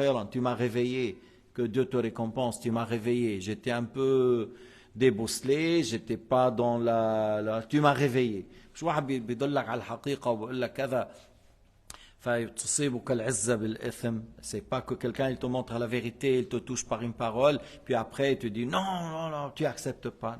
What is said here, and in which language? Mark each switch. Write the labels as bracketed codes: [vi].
[fr] Tu m'as réveillé, que Dieu te récompense, tu m'as réveillé. J'étais un peu débousselé, j'étais pas dans tu m'as réveillé. [ar] مش واحد بيدلك على الحقيقة وبقول لك كذا فتصيبك العزة بالإثم. [fr] C'est pas que quelqu'un il te montre la vérité, il te touche par une parole, puis après il te dit non, tu acceptes pas.